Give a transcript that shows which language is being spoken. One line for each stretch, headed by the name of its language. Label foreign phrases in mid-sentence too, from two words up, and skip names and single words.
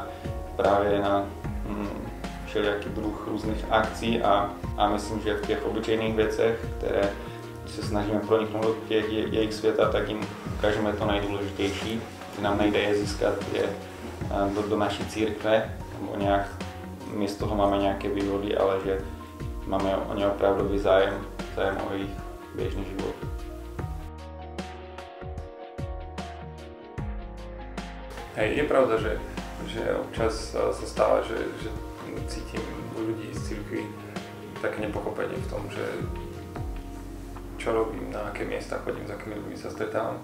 Czech: právě na všelijaký druh různých akcí a myslím, že v těch obyčejných věcech, které se snažíme proniknout do těch jejich světa, tak jim ukážeme to nejdůležitější, že nám nejde je získat je do naší církve, nebo nějak my z toho máme nějaké výhody, ale že máme o ně opravdový zájem o jejich běžný život.
Slovak: Hej, je pravda, že občas sa stáva, že cítim u ľudí z cirkvi také nepochopenie v tom, že čo robím, na aké miesta chodím, s akými ľuďmi sa stretávam.